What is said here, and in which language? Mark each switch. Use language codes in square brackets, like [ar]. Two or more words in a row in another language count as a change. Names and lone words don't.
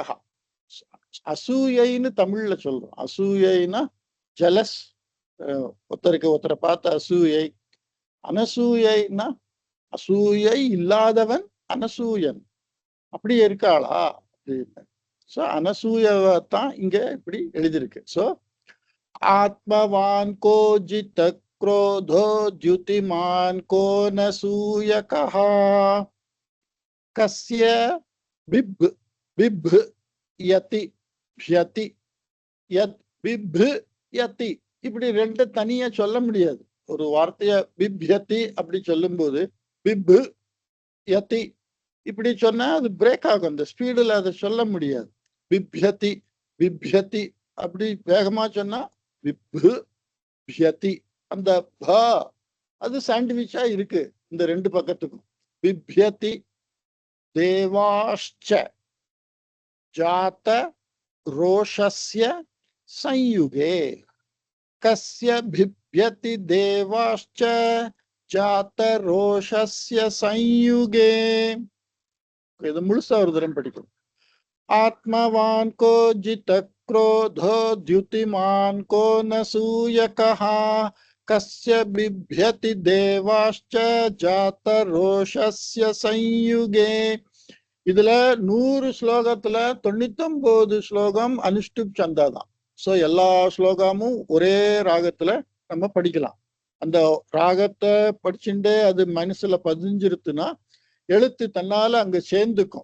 [ta] அசூயைன்னு தமிழ்ல சொல்றோம். அசூயைனா ஜலஸ், ஒருத்தரை பார்த்த அசூயை. அனசூயைனா அசூயை இல்லாதவன் அனசூயன். அப்படி இருக்காளா அப்படின்னு. ஸோ அனசூயத்தான் இங்க இப்படி எழுதியிருக்கு. [sa] ஸோ आत्मवान् को जित क्रोधो द्युतिमान को न सूयकः कस्य बिभ बिभ यति यति यत् बिभ् यति [ta] இப்படி 2 தனியா சொல்ல முடியாது. ஒரு வார்த்தைய பிப்யதி அப்படி சொல்லும்போது [sa] बिभ् यति [ta] இப்படி சொன்னா அது பிரேக் ஆகும். அந்த ஸ்பீடுல அதை சொல்ல முடியாது. [sa] बिभ्यति बिभ्यति [ta] அப்படி வேகமா சொன்னா [sa] बिभ् यति. [ta] அந்த ப அது சாண்ட்விச்சா இருக்கு இந்த 2 பக்கத்துக்கும். [sa] बिभ्यति देवाश्च जात रोषस्य संयुगे कस्य बिभ्यति देवाश्च जात रोषस्य संयुगे. [ta] இது முழுசா ஒரு தரம் படிக்கணும். [sa] आत्मवान को जित क्रोधो द्युतिमान को न सूयकः कस्य बिभ्यति देवाश्च जात रोषस्य संयुगे. [ta] இதுல 100 ஸ்லோகத்துல 99 ஸ்லோகம் அனுஷ்டுப் சந்தா தான். ஸோ எல்லா ஸ்லோகமும் ஒரே ராகத்துல நம்ம படிக்கலாம். அந்த ராகத்தை படிச்சுட்டே அது மனசுல பதிஞ்சிருத்துனா எழுத்து தன்னால அங்க சேர்ந்துக்கும்.